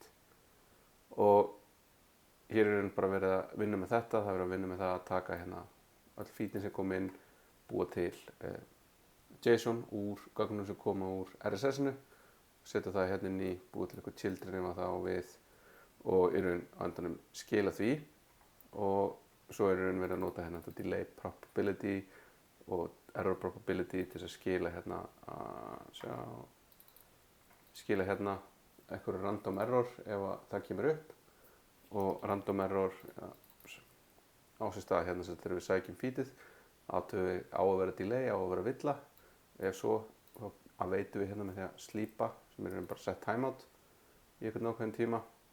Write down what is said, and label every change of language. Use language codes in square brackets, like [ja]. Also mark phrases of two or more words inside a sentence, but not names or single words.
[is] Og hér er bara verið að vinna með þetta, það er verið að vinna með það að taka hérna öll feedin sem kom inn, búa til JSON úr gögnum sem koma úr RSS-inu, setja það hérna inn í, búa til eitthvað children ef það á við og í raun á endanum skila því, og svo er í raun verið að nota hérna þetta [en] delay probability [is] og [en] error probability [is] til að skila hérna einhverju [en] random error [is] ef það kemur upp, og [en] random error [is] á sér stað hérna sem þegar við sækjum feedið á að vera delay, á að vera villa, ef svo þá veitum við hérna með því að slípa sem er bara [en] set timeout [is] í einhvern ákveðin tíma.